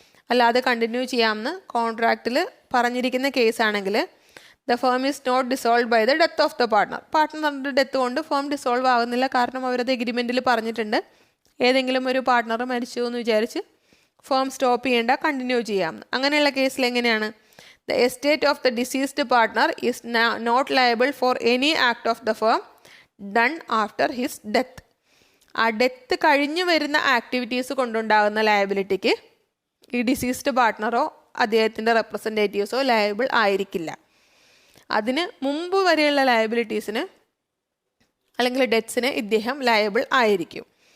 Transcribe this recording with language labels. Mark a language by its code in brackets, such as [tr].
[ml] അല്ലാതെ കണ്ടിന്യൂ ചെയ്യാമെന്ന് കോൺട്രാക്റ്റിൽ പറഞ്ഞിരിക്കുന്ന കേസാണെങ്കിൽ [en] The firm is not dissolve by the death of the partner. [ml] പാർട്ട്ണറുടെ death കൊണ്ട് firm dissolve ആകുന്നില്ല, കാരണം അവരത് എഗ്രിമെൻറ്റിൽ പറഞ്ഞിട്ടുണ്ട്, ഏതെങ്കിലും ഒരു പാർട്ട്ണർ മരിച്ചു എന്ന് വിചാരിച്ച് ഫേം സ്റ്റോപ്പ് ചെയ്യേണ്ട, കണ്ടിന്യൂ ചെയ്യാമെന്ന്. അങ്ങനെയുള്ള കേസിൽ എങ്ങനെയാണ്? [en] The estate of the deceased partner is not liable for any act of the firm done after his death. [ml] ആ ഡെത്ത് കഴിഞ്ഞ് വരുന്ന ആക്ടിവിറ്റീസ് കൊണ്ടുണ്ടാകുന്ന ലയബിലിറ്റിക്ക് ഈ ഡിസീസ്ഡ് പാർട്ട്ണറോ അദ്ദേഹത്തിൻ്റെ റെപ്രസെൻറ്റേറ്റീവ്സോ ലയബിൾ ആയിരിക്കില്ല. അതിന് മുമ്പ് വരെയുള്ള ലയബിലിറ്റീസിന് അല്ലെങ്കിൽ ഡെറ്റ്സിന് ഇദ്ദേഹം ലയബിൾ ആയിരിക്കും.